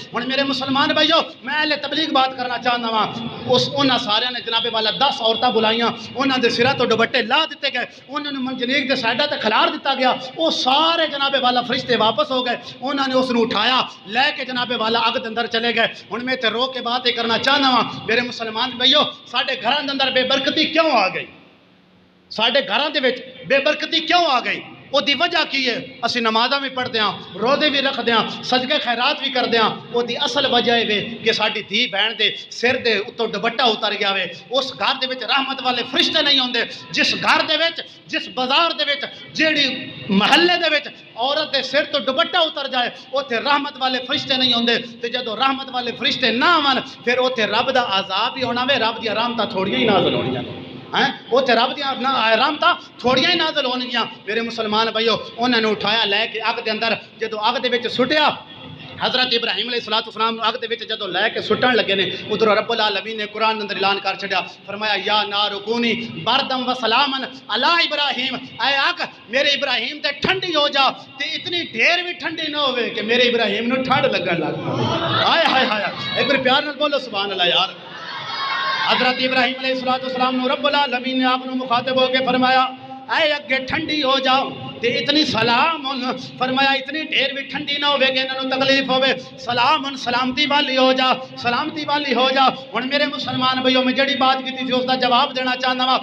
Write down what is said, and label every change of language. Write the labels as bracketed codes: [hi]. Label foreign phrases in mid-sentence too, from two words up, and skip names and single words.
[pa] ਹੁਣ ਮੇਰੇ ਮੁਸਲਮਾਨ ਭਾਈਓ ਮੈਂ ਅਹਿਲੇ ਤਬਲੀਗ਼ ਬਾਤ ਕਰਨਾ ਚਾਹਤਾ ਵਾਂ, ਉਸ ਉਨ੍ਹਾਂ ਸਾਰੀਆਂ ਨੇ ਜਨਾਬੇ ਵਾਲਾ 10 ਔਰਤਾਂ ਬੁਲਾਈਆਂ, ਉਨ੍ਹਾਂ ਦੇ ਸਿਰਾਂ ਤੋ ਦੁਪੱਟੇ ਲਾ ਦਿੱਤੇ ਗਏ, ਉਨ੍ਹਾਂ ਨੂੰ ਮੰਜਨੀਕ ਦੇ ਸਾਈਡਾਂ ਤੇ ਖਿਲਾਰ ਦਿੱਤਾ ਗਿਆ, ਵੋ ਸਾਰੇ ਜਨਾਬੇ ਵਾਲਾ ਫ਼ਰਿਸ਼ਤੇ ਵਾਪਸ ਹੋ ਗਏ, ਉਨ੍ਹੋਂ ਨੇ ਉਸਨੂੰ ਉਠਾਇਆ ਲੈਕੇ ਜਨਾਬੇ ਵਾਲਾ ਅੱਗ ਕੇ ਅੰਦਰ ਚਲੇ ਗਏ। ਹੁਣ ਮੈਂ ਇੱਥੇ ਰੋਕ ਕੇ ਬਾਤ ਯੇ ਕਰਨਾ ਚਾਹਨਾ ਵਾ ਮੇਰੇ ਮੁਸਲਮਾਨ ਭਾਈਓ, ਸਾਡੇ ਘਰਾਂ ਦੇ ਅੰਦਰ ਬੇਬਰਕਤੀ ਕਿਉਂ ਆ ਗਈ, ਸਾਡੇ ਘਰਾਂ ਦੇ ਵਿਚ ਬੇਬਰਕਤੀ ਕਿਉਂ ਆ ਗਈ, ਉਹਦੀ ਵਜ੍ਹਾ ਕੀ ਹੈ? ਅਸੀਂ ਨਮਾਜ਼ਾਂ ਭੀ ਪੜ੍ਹਤੇ ਹੈਂ, ਰੋਜ਼ੇ ਭੀ ਰਖਤੇ ਹੈਂ, ਸਦਕੇ ਖ਼ੈਰਾਤ ਭੀ ਕਰਤੇ ਹੈਂ, ਉਹਦੀ ਅਸਲ ਵਜ੍ਹਾ ਹੈ ਵੇ ਕਿ ਸਾਡੀ ਧੀ ਭੈਣ ਦੇ ਸਿਰ ਦੇ ਉੱਤੋਂ ਦੁਪੱਟਾ ਉਤਰ ਗਿਆ ਵੇ। ਉਸ ਘਰ ਦੇ ਵਿਚ ਰਹਿਮਤ ਵਾਲੇ ਫ਼ਰਿਸ਼ਤੇ ਨਹੀਂ ਹੋਂਦੇ, ਜਿਸ ਘਰ ਦੇ ਵਿਚ ਜਿਸ ਬਾਜ਼ਾਰ ਦੇ ਵਿਚ ਜੇੜ੍ਹੀ ਮਹੱਲੇ ਦੇ ਵਿਚ ਔਰਤ ਦੇ ਸਿਰ ਤੋ ਦੁਪੱਟਾ ਉਤਰ ਜਾਏ ਉੱਥੇ ਰਹਿਮਤ ਵਾਲੇ ਫ਼ਰਿਸ਼ਤੇ ਨਹੀਂ ਹੋਂਦੇ, ਤੇ ਜਦੋਂ ਰਹਿਮਤ ਵਾਲੇ ਫ਼ਰਿਸ਼ਤੇ ਨਾ ਆਵਨ ਫਿਰ ਉੱਥੇ ਰੱਬ ਦਾ ਅਜ਼ਾਬ ਹੀ ਹੋਣਾ ਵੇ, ਰੱਬ ਦੀ ਰਹਿਮਤਾਂ ਥੋੜ੍ਹੀਆਂ ਹੀ ਨਾਜ਼ਿਲ ਹੋਣੀਆਂ ਨੇ ਹੈਂ, ਉੱਥੇ ਰੱਬ ਦੀ ਰਹਿਮਤਾਂ ਥੋੜ੍ਹੀਆਂ ਹੀ ਨਾਜ਼ਿਲ ਹੋਣਗੀਆਂ। ਮੇਰੇ ਮੁਸਲਮਾਨ ਭਾਈਓ ਉਨ੍ਹੋਂ ਨੇ ਉਠਾਇਆ ਲੈਕੇ ਅੱਗ ਦੇ ਅੰਦਰ, ਜਦੋਂ ਅੱਗ ਦੇ ਵਿਚ ਸੁੱਟਿਆ ਹਜ਼ਰਤ ਇਬਰਾਹਿਮ ਅਲੈਹਿੱਸਲਾਮ ਅੱਗ ਦੇ ਵਿਚ ਜਦੋਂ ਲੈਕੇ ਸੁੱਟਣ ਲੱਗੇ ਨੇ, ਉਧਰੋਂ [ar] رب العالمين [pa] ਨੇ ਕੁਰਾਨ ਅੰਦਰ ਐਲਾਨ ਕਰ ਛੱਡਿਆ, ਫ਼ਰਮਾਇਆ [ar] يا نار كوني بردا وسلاما على إبراهيم, [pa] ਐ ਅੱਗ ਮੇਰੇ ਇਬਰਾਹਿਮ ਤੇ ਠੰਡੀ ਹੋ ਜਾ, ਤੇ ਇਤਨੀ ਢੇਰ ਭੀ ਠੰਡੀ ਨਾ ਹੋਵੇ ਕਿ ਮੇਰੇ ਇਬਰਾਹਿਮ ਨੂੰ ਠੰਡ ਲੱਗਣ ਲੱਗ ਪਵੇ। ਹਾਏ ਹਾਏ ਹਾਏ, ਏਕ ਬਾਰ ਪਿਆਰ ਨਾਲ ਬੋਲੋ [ar] سبحان الله [pa] ਯਾਰ। ਹਜ਼ਰਤ ਇਬਰਾਹਿਮ ਅਲੈਹਿੱਸਲਾਮ ਨੂੰ [ar] رب العالمين [pa] ਨੇ ਆਪ ਨੂੰ ਮੁਖ਼ਾਤਿਬ ਹੋਕੇ ਫ਼ਰਮਾਇਆ ਐ ਅੱਗੇ ਠੰਡੀ ਹੋ ਜਾਓ, ਤੇ ਇਤਨੀ ਸਲਾਮ ਫ਼ਰਮਾਇਆ ਇਤਨੀ ਢੇਰ ਭੀ ਠੰਡੀ ਨਾ ਹੋਵੇ ਕਿ ਇਨ੍ਹਾਂ ਨੂੰ ਤਕਲੀਫ਼ ਹੋਵੇ, ਸਲਾਮ ਸਲਾਮਤੀ ਵਾਲੀ ਹੋ ਜਾ, ਸਲਾਮਤੀ ਵਾਲੀ ਹੋ ਜਾ। ਹੁਣ ਮੇਰੇ ਮੁਸਲਮਾਨ ਭਾਈਓ ਮੈਂ ਜਿਹੜੀ ਬਾਤ ਕੀਤੀ ਸੀ ਉਸਦਾ ਜਵਾਬ ਦੇਣਾ ਚਾਹਨਾ ਵਾ।